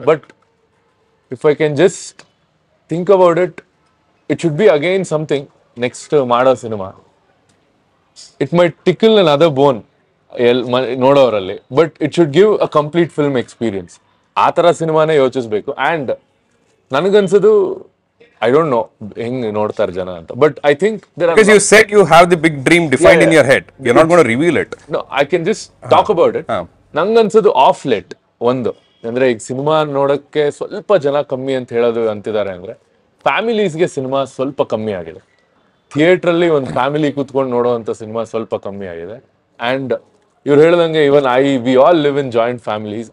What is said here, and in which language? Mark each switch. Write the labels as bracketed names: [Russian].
[English] but if I can just think about it, it should be again something [Kannada] next ಮಾಡೋ cinema. [English] it might tickle another bone [Kannada] ನೋಡೋರಲ್ಲಿ, [English] But it should give a complete film experience. [Kannada] ಆ ಥರ ಸಿನಿಮಾನೇ ಯೋಚಿಸ್ಬೇಕು. And ನನಗನ್ಸೋದು, [English] I don't know [Kannada] ಹೆಂಗೆ ನೋಡ್ತಾರೆ ಜನ ಅಂತ, [English] But I think because you said you have the big dream defined in your head, you're not going to reveal it. No, I can just talk about it. [Kannada] ನಂಗನ್ಸೋದು of late ಒಂದು ಅಂದ್ರೆ, ಈಗ cinema ನೋಡೋಕ್ಕೆ ಸ್ವಲ್ಪ ಜನ ಕಮ್ಮಿ ಅಂತ ಹೇಳೋದು ಅಂತಿದ್ದಾರೆ ಅಂದ್ರೆ, ಫ್ಯಾಮಿಲೀಸ್ಗೆ ಸಿನಿಮಾ ಸ್ವಲ್ಪ ಕಮ್ಮಿ ಆಗಿದೆ. ಥಿಯೇಟ್ರಲ್ಲಿ ಒಂದು ಫ್ಯಾಮಿಲಿ ಕೂತ್ಕೊಂಡು ನೋಡೋವಂಥ ಸಿನಿಮಾ ಸ್ವಲ್ಪ ಕಮ್ಮಿ ಆಗಿದೆ. [English] and [Kannada] ಇವ್ರು ಹೇಳ್ದಂಗೆ [English] Even we all live in joint families.